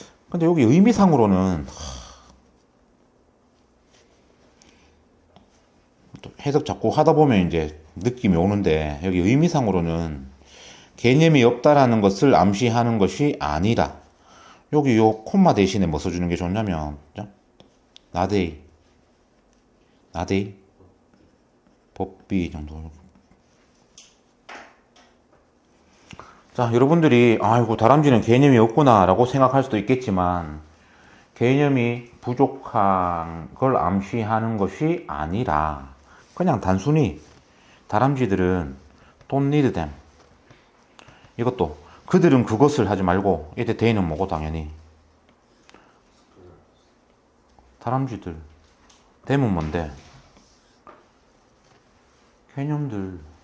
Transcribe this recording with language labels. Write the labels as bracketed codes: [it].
[ko] 근데 여기 의미상으로는 해석 자꾸 하다 보면 이제 느낌이 오는데 여기 의미상으로는 개념이 없다라는 것을 암시하는 것이 아니라 여기 요 콤마 대신에 뭐 써주는 게 좋냐면 나데이 법비 정도. 자, 여러분들이 아이고 다람쥐는 개념이 없구나 라고 생각할 수도 있겠지만 개념이 부족한 걸 암시하는 것이 아니라 그냥 단순히 다람쥐들은 [en] don't need them. [ko] 이것도 그들은 그것을 하지 말고 이때 they는 뭐고 당연히 다람쥐들. them은 뭔데? 개념들.